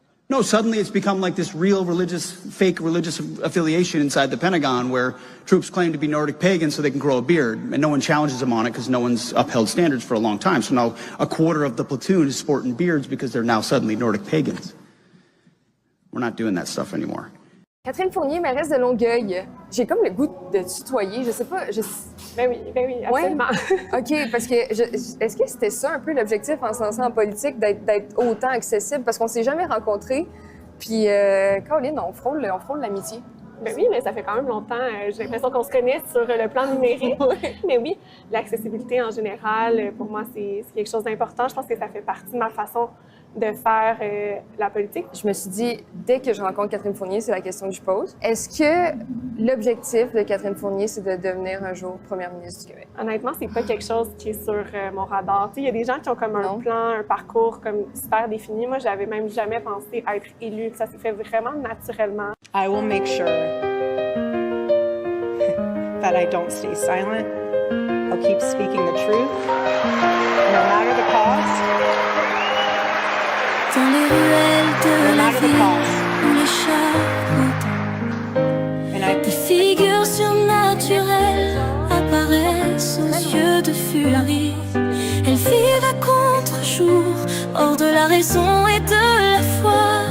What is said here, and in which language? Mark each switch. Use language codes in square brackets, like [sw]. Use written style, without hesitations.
[en] No, suddenly it's become like this real fake religious affiliation inside the Pentagon where troops claim to be Nordic pagan so they can grow a beard, and no one challenges them on it because no one's upheld standards for a long time. So now a quarter of the platoon is sporting beards because they're now suddenly Nordic pagans. We're not doing that stuff anymore. [fr] Catherine Fournier, mairesse de Longueuil. J'ai comme le goût de tutoyer, je sais pas. Ben oui, absolument. Ouais? OK, parce que est-ce que c'était ça un peu l'objectif en se lançant en politique, d'être autant accessible? Parce qu'on s'est jamais rencontrés, puis Caroline, on frôle l'amitié. Ben oui, mais ça fait quand même longtemps. J'ai l'impression qu'on se connaît sur le plan numérique. Mais oui, l'accessibilité en général, pour moi, c'est quelque chose d'important. Je pense que ça fait partie de ma façon de faire la politique. Je me suis dit, dès que je rencontre Catherine Fournier, c'est la question que je pose. Est-ce que l'objectif de Catherine Fournier, c'est de devenir un jour première ministre du Québec? Honnêtement, c'est pas quelque chose qui est sur mon radar. Il y a des gens qui ont comme un plan, un parcours comme super défini. Moi, j'avais même jamais pensé être élue. Ça s'est fait vraiment naturellement. [en] I will make sure that I don't stay silent. I'll keep speaking the truth, no matter the cost. [fr] Dans les ruelles de la ville où les chats rôdent, des figures surnaturelles apparaissent aux yeux de furie. Elles vivent à contre-jour, hors de la raison et de la foi.